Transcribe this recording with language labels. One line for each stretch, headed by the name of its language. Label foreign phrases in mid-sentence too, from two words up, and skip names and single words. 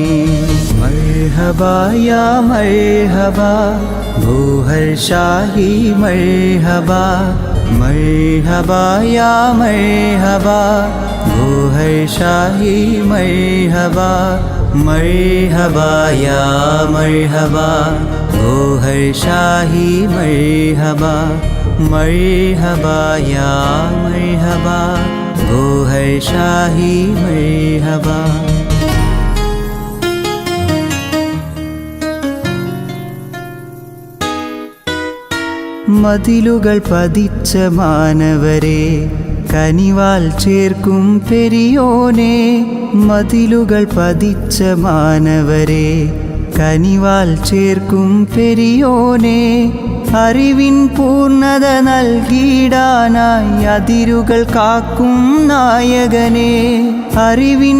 Arabic: مرحبا يا مرحبا ഗോഹർ ഷാഹി مرحبا مرحبا يا مرحبا ഗോഹർ ഷാഹി مرحبا مرحبا يا مرحبا ഗോഹർ ഷാഹി مرحبا مرحبا يا مرحبا गोहर शाही مرحبا
Malayalam: മതിലുകൾ പതിച്ച മാനവരെ കനിവാൽ ചേർക്കും പെരിയോനെ മതിലുകൾ പതിച്ച മാനവരെ കനിവാൽ ചേർക്കും പെരിയോനെ അറിവിൻ പൂർണ്ണത നൽകിടാനായി അതിരുകൾ കാക്കും നായകനെ അറിവിൻ